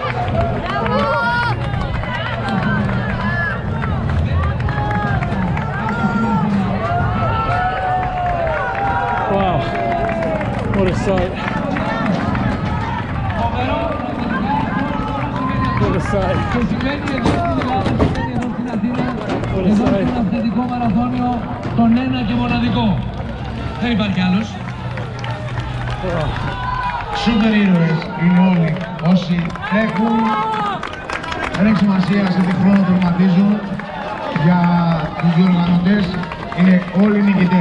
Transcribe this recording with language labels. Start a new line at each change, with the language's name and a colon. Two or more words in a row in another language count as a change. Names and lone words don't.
English: Wow, what a sight. What a sight. What a sight.
Greek: Τον ένα και μοναδικό. Δεν υπάρχει άλλος. Σούπερ ήρωες είναι όλοι όσοι έχουν. Δεν έχει σημασία σε τι χρόνο τερματίζουν. Για τους διοργανωτές είναι όλοι νικητές.